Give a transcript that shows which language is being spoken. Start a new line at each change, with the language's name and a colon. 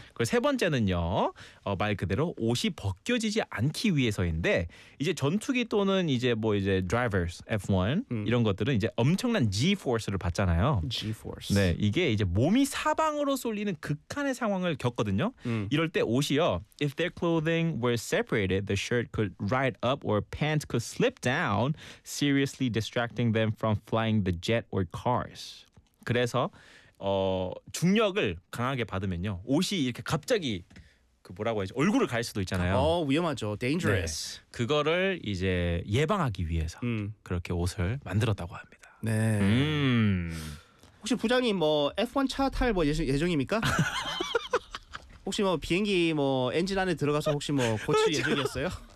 Korean: 그리고 세 번째는요. 말 그대로 옷이 벗겨지지 않기 위해서인데 이제 전투기 또는 이제 뭐 이제 드라이버스 F1 이런 것들은 이제 엄청난 G-force를 받잖아요. G-force. 네. 이게 이제 몸이 사방으로 쏠리는 극한의 상황을 겪거든요. 이럴 때 옷이요.
English: If their clothing were separated, the shirt could ride up or pants could slip down, seriously distracting them from flying the jet or cars.
Korean: 그래서 중력을 강하게 받으면요, 옷이 이렇게 갑자기 그 뭐라고 해야지 얼굴을 갈 수도 있잖아요. 위험하죠, dangerous. 네. 그거를 이제 예방하기 위해서 그렇게 옷을 만들었다고 합니다. 네. 혹시 부장님 뭐 F1 차 탈 뭐 예정입니까? 혹시 뭐 비행기 뭐 엔진 안에 들어가서 혹시 뭐 고칠 예정이었어요?